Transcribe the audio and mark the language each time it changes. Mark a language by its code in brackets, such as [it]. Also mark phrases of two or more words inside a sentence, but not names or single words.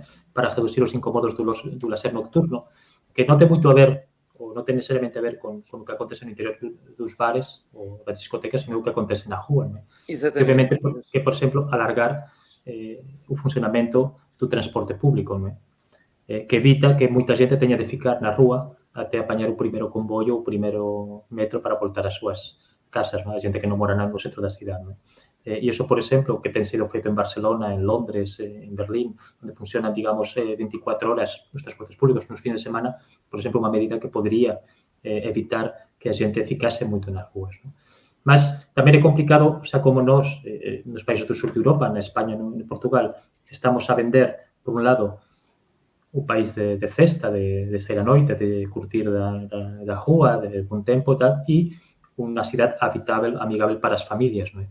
[pt] Para reduzir os incómodos do lazer nocturno, que não tem muito a ver, ou não tem necessariamente a ver com o que acontece no interior dos bares ou das discotecas, sino o que acontece na rua, não é? Exatamente. E, obviamente, que, por exemplo, alargar o funcionamento do transporte público, não é? Que evita que muita gente tenha de ficar na rua até apanhar o primeiro comboio ou o primeiro metro para voltar às suas casas, não é? [gl] A gente que non mora no centro da cidade, non é? E iso, por exemplo, que ten sido feito en Barcelona, en Londres, en Berlín, onde funcionan, digamos, 24 horas os transportes públicos nos fines de semana, por exemplo, unha medida que podría evitar que a xente ficase moito nas ruas, non? Mas tamén é complicado, xa como nos países do sur de Europa, na España, en Portugal, estamos a vender, por un lado, o país de festa, de sair a noite, de curtir da rúa, de bom tempo e tal, e unha cidade habitável, amigável para as familias, non é?